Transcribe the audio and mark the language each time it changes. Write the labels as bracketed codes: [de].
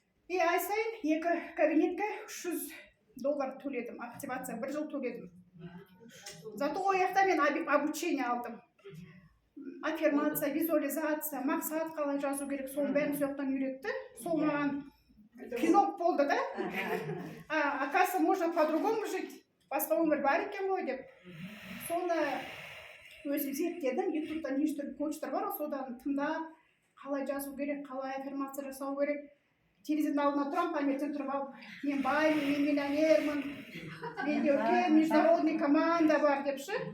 [kk] Ай сайын 2 кабинетке $300 төледім. Активация 1 жыл төледім. Зато ойықта мен обучение алдым. Аффирмация, визуализация, мақсат қалай жазу керек, сол бәрін сояқтан үйретті. Сол маған пинок болды да. [ru] Оказывается, можно по-другому жить. [kk] Басқа өмір бар екен ғой деп. Соны өзім зерттедім. Ютубтан неше коучтар бар, содан тыңдап, қалай жазу керек, қалай аффирмация жасау керек. Терезенің алдына тұрам, таңертең тұрып алып, мен баймын, мен миллионермін, менде үлкен международный команда бар депші.